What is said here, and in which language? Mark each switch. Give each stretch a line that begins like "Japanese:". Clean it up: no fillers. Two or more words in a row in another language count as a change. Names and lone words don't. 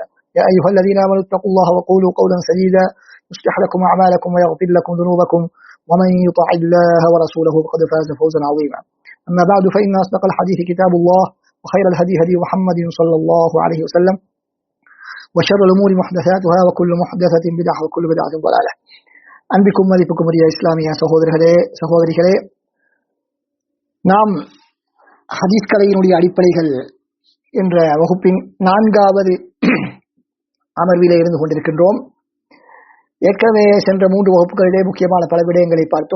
Arabic: يا أيها الذين آمنوا اتقوا الله وقولوا قولا سديدا يصلح لكم أعمالكم ويغفر لكم ذنوبكم، ومن يطع الله ورسوله فقد فاز فوزا عظيما. أما بعد، فإن أصدق الحديث كتاب الله، وخير الهدي هدي محمد صلى الله عليه وسلم، وشر الأمور محدثاتها وكل محدثة بدعة وكل بدعة ضلالة.
Tamil: அன்பிக்கும் மதிப்புக்கும் உரிய இஸ்லாமிய சகோதரர்களே சகோதரிகளே, நாம் ஹதீஸ் கலையினுடைய அடிப்படைகள் என்ற வகுப்பின் 4வது அமர்விலே இருந்து கொண்டிருக்கின்றோம். ஏற்கனவே சென்ற 3 வகுப்புகளிலே முக்கியமான பல விடயங்களை பார்த்தோம்.